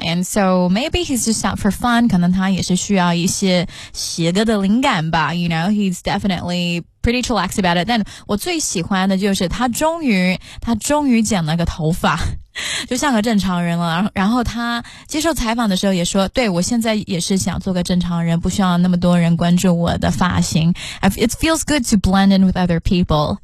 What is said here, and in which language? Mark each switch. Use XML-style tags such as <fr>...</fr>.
<en>And so maybe he's just out for fun,</en> <zh>可能他也是需要一些写歌的灵感吧，</zh> <en>you know, he's definitely pretty chillax about it.</en> <zh>但我最喜欢的就是他终于剪了个头发，就像个正常人了。然后他接受采访的时候也说，对，我现在也是想做个正常人，不需要那么多人关注我的发型。</zh> <en>It feels good to blend in with other people.</en>